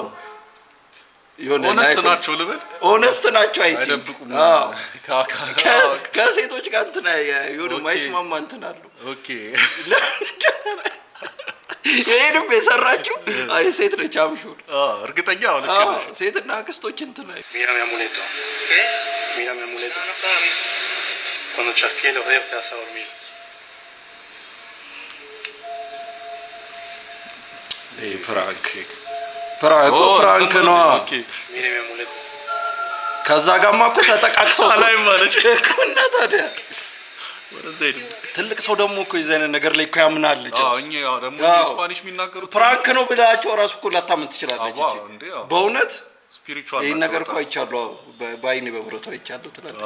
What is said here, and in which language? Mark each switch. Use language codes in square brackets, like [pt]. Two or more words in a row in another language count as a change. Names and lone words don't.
[am] ኦነስት ናቸው ልበል ኦነስት ናቸው። [en] I think [am] አይደብቁም ከሴቶች ጋር እንትን የሆነ ማይስማማ እንትን አለው። ኦኬ ይሄንም የሰራችው አይ ሴት ነች አብሹር እርግጠኛ አሁን ሴትና አክስቶች እንትን [es] Mírame amuleto. ¿Qué? Mírame amuleto. Cuando chasquee los dedos te vas a dormir. [am] ፕራንክ ነው። [es] Mire mi amuleto. [am] ከዛ ጋማ እኮ ተጠቃቅሰው አላይ ማለት እኮ እና ታዲያ ወደዛ ሄድ። ትልቅ ሰው ደግሞ እኮ የዚህ አይነት ነገር ላይ እኮ ያምናል። እኛ ደግሞ ስፓኒሽ የሚናገሩት ፕራንክ ነው ብላቸው እራሱ እኮ ላታምን ትችላለች። በእውነት ስፒሪቹዋል ይሄን ነገር እኮ አይቻለሁ በአይኔ በብረቱ አይቻለሁ ትላለች።